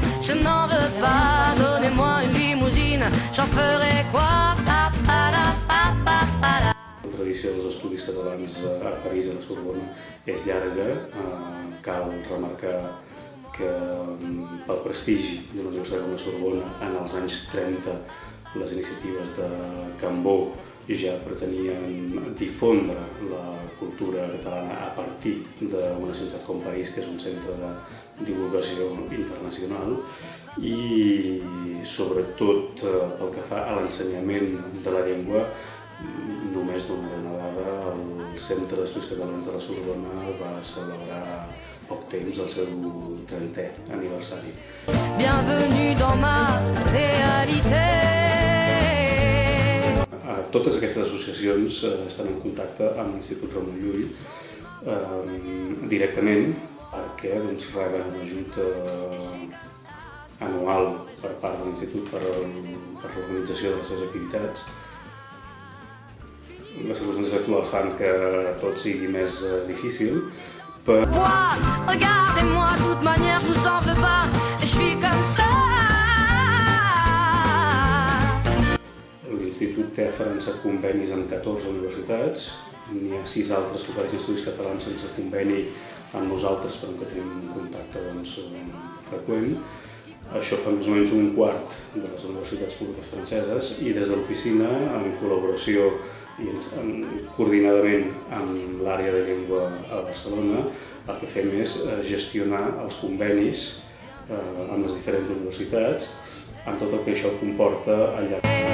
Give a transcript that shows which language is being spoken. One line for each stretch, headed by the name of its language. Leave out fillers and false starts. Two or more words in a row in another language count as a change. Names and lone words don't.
French: je n'en veux pas. Donnez-moi une limousine, j'en ferai quoi?
Catalan: La tradició dels estudis catalans a París, a la Sorbona, és llarga. Cal remarcar que pel prestigi de la Universitat de la Sorbona, en els anys 30, les iniciatives de Cambó ja pretenien difondre la cultura catalana a partir d'una ciutat com París, que és un centre de divulgació internacional, i sobretot pel que fa a l'ensenyament de la llengua, només donaré una dada: el Centre d'Estudis Catalans de la Sorbona va celebrar poc temps el seu 30è aniversari.
French: Bienvenue dans ma réalité.
Catalan: Totes aquestes associacions estan en contacte amb l'Institut Ramon Llull directament, perquè reben un ajut anual per part de l'Institut per l'organització de les seves activitats. Les circumstàncies actuals fan que tot sigui més difícil, però
French: Regardez-moi, de toute manière, je vous en veux pas, je suis comme ça.
Catalan: l'Institut té referenciat convenis amb 14 universitats. N'hi ha 6 altres que ofereixen estudis catalans sense conveni amb nosaltres, però que tenim un contacte freqüent. Això fa més o menys un quart de les universitats públiques franceses, i des de l'oficina, en col·laboració i coordinadament amb l'àrea de llengua a Barcelona, el que fem és gestionar els convenis amb les diferents universitats, amb tot el que això comporta al llarg.